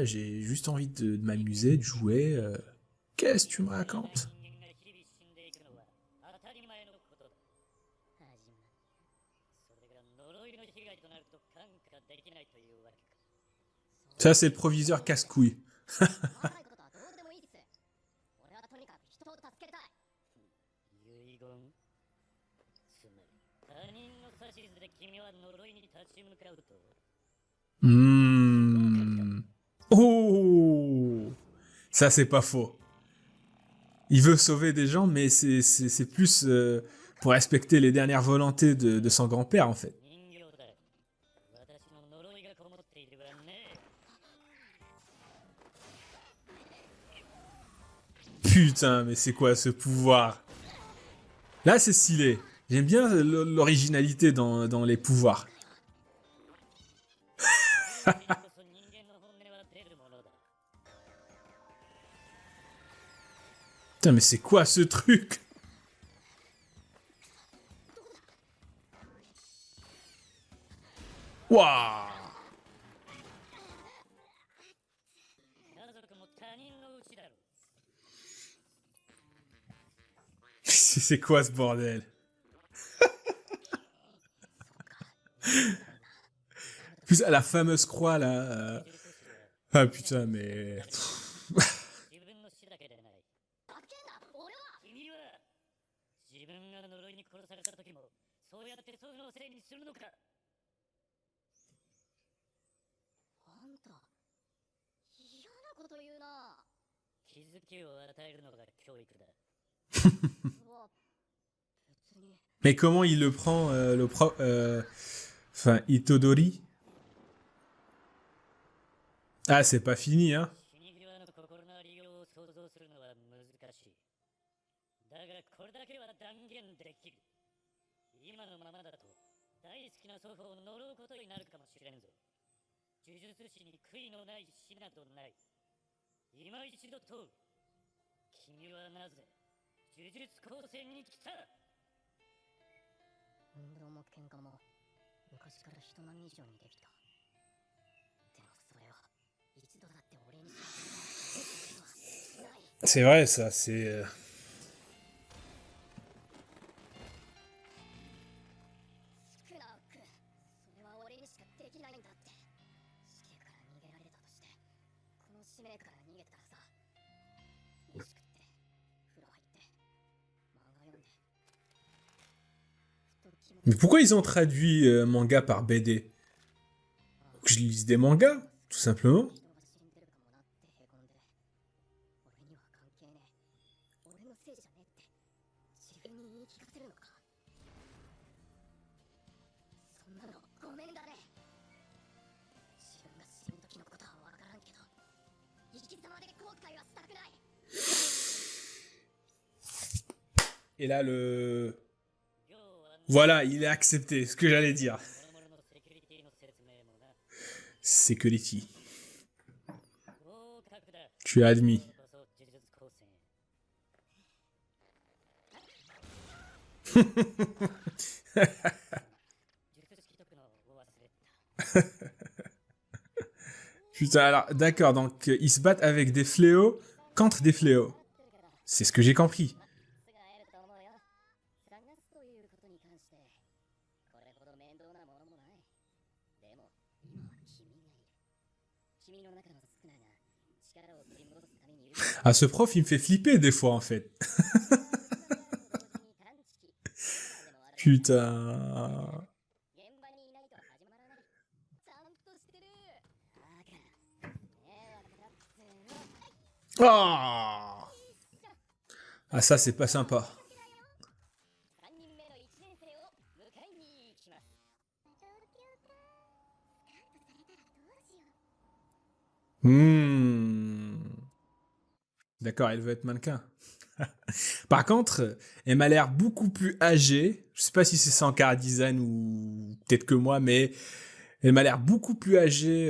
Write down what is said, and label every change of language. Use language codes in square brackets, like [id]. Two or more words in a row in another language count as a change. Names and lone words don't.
[fr] J'ai juste envie de m'amuser, de jouer. Qu'est-ce que tu me racontes? Ça, c'est le proviseur casse-couille. [ja] 細かいことはどうでもいいです。俺はとにかく人を助けたい。遺言つまり他人の指図で君は呪いに立ち向かうと Oh! [fr] Ça, c'est pas faux. Il veut sauver des gens, mais c'est plus pour respecter les dernières volontés de son grand-père, en fait. [ja] 人形だ私の呪いがこもっているわね [fr] Putain, mais c'est quoi ce pouvoir? Là, c'est stylé. J'aime bien l'originalité dans les pouvoirs. [ja] こそ人間の本音は出るものだ [fr] Putain, mais c'est quoi ce truc? Waouh! [ja] 家族も他人のうちだろ [fr] C'est quoi ce bordel? Putain, la fameuse croix là. Ah putain, mais. [ja] 自分の死だけでないふざけんな、俺は。君は自分が呪いに殺された時もそうやって祖父のせいにするのかあんた、嫌なこと言うな。気づきを与えるのが教育だうわ、別に。 [fr] Mais comment il le prend, Enfin, Itodori? Ah, c'est pas fini, hein? [ja] 死に際の心のありようを想像するのは難しいだがこれだけは断言できる今のままだと大好きな祖父を呪うことになるかもしれんぞ呪術師に悔いのない死などない今一度問う君はなぜ呪術高専に来た運動も喧嘩も昔から人並み以上にできた。でもそれは一度だって俺にしない。 [fr] C'est vrai, ça, c'est. [ja] スクナウク、それは俺にしかできないんだって。死刑から逃げられたとして、この使命から逃げたらさ、飯食って風呂入って漫画読んで。 [fr] Mais pourquoi ils ont traduit manga par BD? Que je lise des mangas, tout simplement. [ja] 人が死んでるかもなってへこんで、俺には関係ねえ、俺のせいじゃねえって自分に言い聞かせるのか。そんなのごめんだね。自分が死ぬ時のことはわからんけど、生き様で後悔はしたくない。 [fr] Et là, le. Voilà, il est accepté, ce que j'allais dire. [ja] 諸々のセキュリティの説明もな [fr] Security. [ja] 合格だ [fr] Tu as admis. [ja] こそ呪術高専術式解くのを忘れた [fr] Putain, alors, d'accord, donc ils se battent avec des fléaux contre des fléaux. C'est ce que j'ai compris. [ja] すぐ会えると思うよ。探すということに関して、これほど面倒なものもない。でも、今は君がいる。君の中のスクナが力を取り戻すためにいる。 [fr] Ah, ce prof, il me fait flipper des fois, en fait. Putain. [ja] 現場にいないと始まらない。ちゃんとしてる。だから、迷惑だっつうの。 [fr] Ah, ah ça, c'est pas sympa. [ja] 3 人目の1年生を迎えに行きます。 Hmm. [fr] D'accord, elle veut être mannequin. Par contre, elle m'a l'air beaucoup plus âgée. Je sais pas si c'est ça en [en] car design [fr] ou peut-être que moi, mais elle m'a l'air beaucoup plus âgée.